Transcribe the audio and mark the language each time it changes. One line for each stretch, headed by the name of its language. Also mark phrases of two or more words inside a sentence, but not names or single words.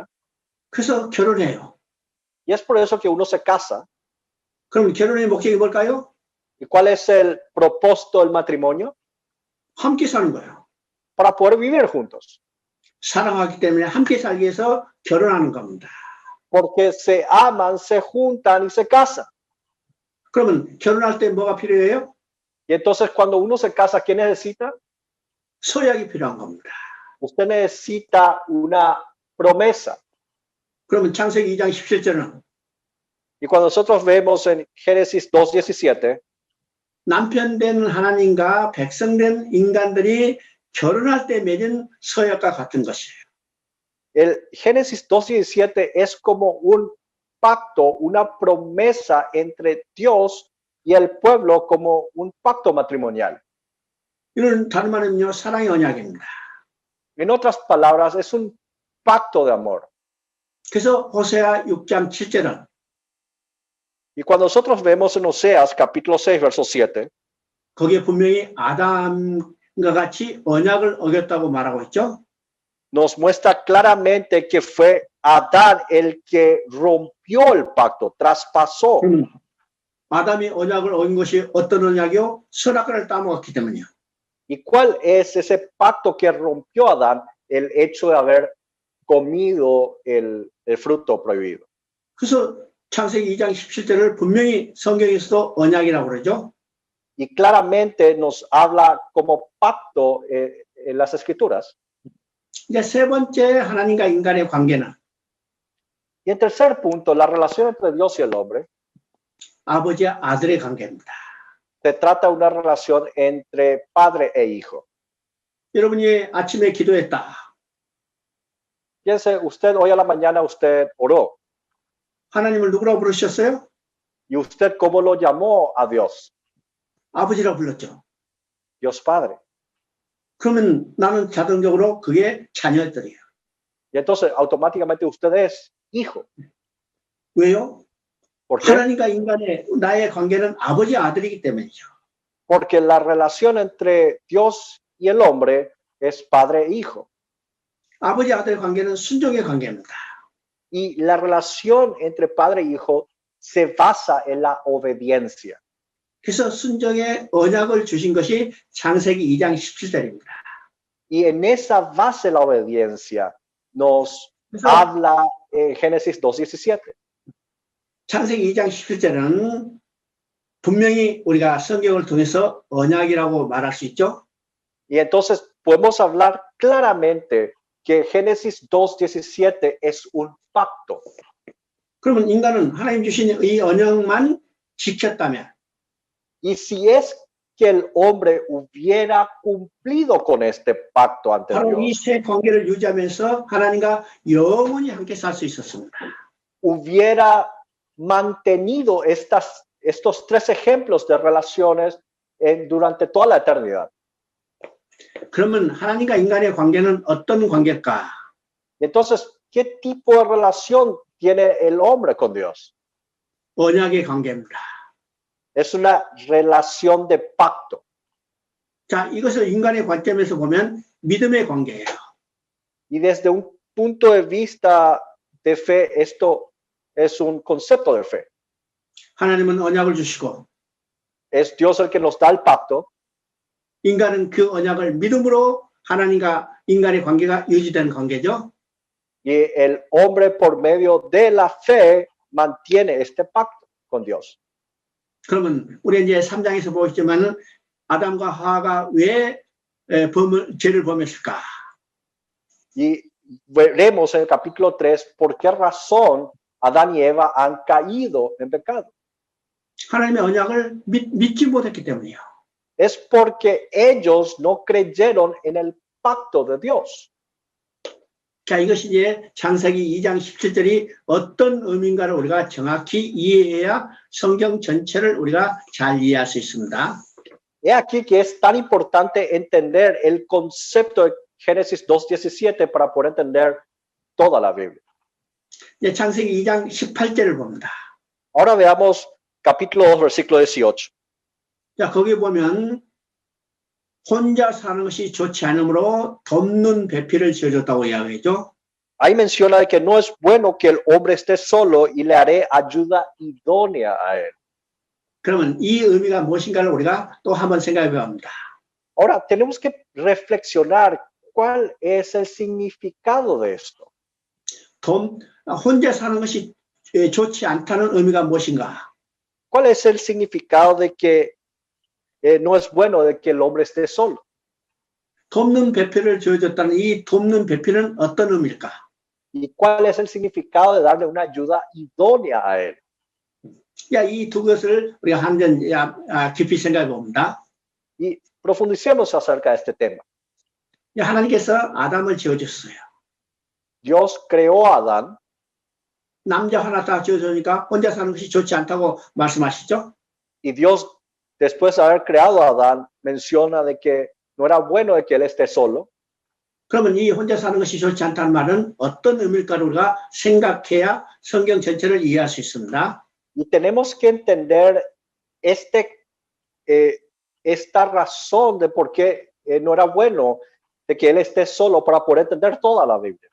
Korean: 그래서 결혼해요.
Spanish: Y es por eso que uno se casa.
Korean: 그럼 결혼의 목적이 뭘까요?
Spanish: ¿Y cuál es el propósito del matrimonio?
Korean: 함께 사는 거예요.
Spanish: Para poder vivir juntos.
Korean: 사랑하기 때문에 함께 살기 위해서 결혼하는 겁니다.
Spanish: Porque se aman, se juntan y se casan.
Korean: 그러면 결혼할 때 뭐가 필요해요?
Spanish: Y entonces cuando uno se casa, ¿qué necesita?
Korean: 서약이 필요한 겁니다.
Spanish: Usted necesita una promesa.
Korean: 그러면 창세기 2장 17절은
Spanish: Y cuando nosotros vemos en Génesis 2:17,
Korean: 남편 된 하나님과 백성 된 인간들이 결혼할 때 맺은 서약과 같은 것이에요.
Spanish: El Génesis 2:17 es como un pacto, una promesa entre Dios y el pueblo como un pacto matrimonial.
Korean: 이는 다른 말은요, 사랑의 언약입니다.
Spanish: En otras palabras, es un pacto de amor.
Korean: 그래서 호세아 6장 7절은
Spanish: Y cuando nosotros vemos en Oseas capítulo 6, verso 7,
Korean: 거기에 분명히 아담과 같이 언약을 어겼다고 말하고 있죠.
Spanish: nos muestra claramente que fue Adán el que rompió el pacto, traspasó.
Korean: 아담이 언약을 어긴 것이 어떤 언약이요? 선악과를 따먹었기 때문이요.
Spanish: ¿Y cuál es ese pacto que rompió Adán? El hecho de haber comido el fruto prohibido.
Korean: 그래서 창세기 2장 17절을 분명히 성경에서도 언약이라고 그러죠.
Spanish: Y claramente nos habla como pacto en las escrituras.
Korean: 이제 세 번째 하나님과 인간의 관계는
Spanish: Y en tercer punto, la relación entre Dios y el hombre
Korean: 아버지와 아들의 관계입니다.
Spanish: se trata de una relación entre padre e hijo.
Korean: 여러분이 아침에 기도했다.
Spanish: Piense, usted hoy a la mañana usted oró.
Korean: 하나님을 누구라고 부르셨어요?
Spanish: ¿Y usted cómo lo llamó a Dios?
Korean: 아버지라고 불렀죠.
Spanish: Dios Padre.
Korean: 그러면 나는 자동적으로 그게 자녀들이에요.
Spanish: Y entonces automáticamente usted es hijo.
Korean: 왜요?
Spanish: ¿Por qué?
Korean: 하나님과 인간의 나의 관계는 아버지 아들이기 때문이죠.
Spanish: Porque la relación entre Dios y el hombre es padre e hijo.
Korean: 아버지 아들의 관계는 순종의 관계입니다.
Spanish: Y la relación entre padre e hijo se basa en la obediencia.
Korean: 그래서 순종의 언약을 주신 것이 창세기 2장 17절입니다.
Spanish: Y en esa base de la obediencia nos habla Génesis 2:17.
Korean: 창세기 2장 17절은 분명히 우리가 성경을 통해서 언약이라고 말할 수 있죠.
Spanish: Y entonces podemos hablar claramente que Génesis 2:17 es un pacto.
Korean: 그러면 인간은 하나님 주신 이 언약만 지켰다면
Spanish: Y si es que el hombre hubiera cumplido con este pacto ante
Korean: 바로 이
Spanish: Dios,
Korean: 세 관계를 유지하면서 하나님과 영원히 함께 살 수 있었습니다.
Spanish: hubiera mantenido estos tres ejemplos de relaciones durante toda la eternidad.
Korean: 그러면 하나님과 인간의 관계는 어떤 관계일까?
Spanish: Entonces, ¿qué tipo de relación tiene el hombre con Dios?
Korean: 언약의 관계입니다.
Spanish: Es una relación de pacto.
Korean: 자, 이것을 인간의 관점에서 보면 믿음의 관계예요.
Spanish: Y desde un punto de vista de fe, esto es un concepto de fe.
Korean: 하나님은 언약을 주시고
Spanish: Es Dios el que nos da el pacto.
Korean: 인간은 그 언약을 믿음으로 하나님과 인간의 관계가 유지되는 관계죠.
Spanish: Y el hombre por medio de la fe mantiene este pacto con Dios.
Korean: 그러면 우리 이제 3장에서 보시지만은 아담과 하와가 왜 죄를 범했을까?
Spanish: Y veremos en el capítulo 3 por qué razón Adán y Eva han caído en pecado.
Korean: 하나님의 언약을 믿지 못했기 때문이에요.
Spanish: Es porque ellos no creyeron en el pacto de Dios.
Korean: 자, 이것이 이제 창세기 2장 17절이 어떤 의미인가를 우리가 정확히 이해해야 성경 전체를 우리가 잘 이해할 수 있습니다.
Spanish: He aquí que es tan importante entender el concepto de Génesis 2:17 para poder entender toda la Biblia.
Korean: 이제 창세기 2장 18절을 봅니다.
Spanish: Ahora veamos capítulo 2, versículo 18.
Korean: 자, 거기 보면 혼자 사는 것이 좋지 않으므로 돕는 배필을 지어줬다고 이야기했죠.
Spanish: Ahí menciona que no es bueno que el hombre esté solo y le haré ayuda idónea a él.
Korean: 그러면 이 의미가 무엇인가를 우리가 또 한번 생각해 봅니다.
Spanish: Ahora, tenemos que reflexionar cuál es el significado de esto.
Korean: 혼자 사는 것이 좋지 않다는 의미가 무엇인가?
Spanish: ¿Cuál es el significado de que no es bueno de que el hombre esté solo?
Korean: 돕는 배필을 지어줬다는 이 돕는 배필은 어떤 의미일까?
Spanish: ¿Y cuál es el significado de darle una ayuda idónea a él?
Korean: 야, 이 두 것을 우리가 한번 깊이 생각해 봅니다.
Spanish: Y profundicemos acerca de este tema.
Korean: 야, 하나님께서 아담을 지어줬어요.
Spanish: Dios creó a Adán
Korean: 남자 하나 딱 지어주니까 혼자 사는 것이 좋지 않다고 말씀하시죠?
Spanish: y Dios, después de haber creado a Adán, menciona de que no era bueno de que él esté solo.
Korean: 그러면 이 혼자 사는 것이 좋지 않다는 말은 어떤 의미일까를 우리가 생각해야 성경 전체를 이해할 수 있습니다.
Spanish: Y tenemos que entender esta razón de por qué no era bueno de que él esté solo para poder entender toda la Biblia.